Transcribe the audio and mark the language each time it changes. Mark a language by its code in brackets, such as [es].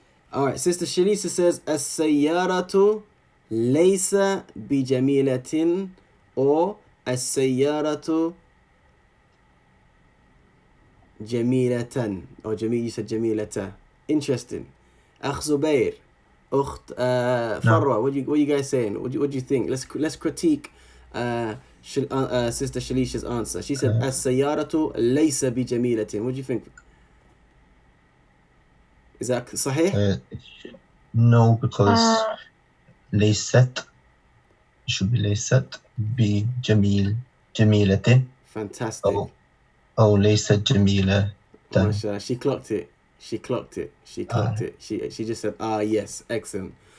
[en] All right, Sister Shalisa says, [ar] السيارة ليس بجميلة [en] or [ar] السيارة جميلة [en] or you said جميلة. Interesting. أخ زبير, أخت Farwa, what you guys saying? What do you think? Let's critique Sister Shalisha's answer. She said [ar] السيارة ليس بجميلة. [en] What do you think? Is that صحيح? No, because ليست should be [ar] ليست بجميلة. [en] Fantastic. [ar] أو ليست جميلة. [en] Mashallah, she clocked it. She just said, yes, excellent.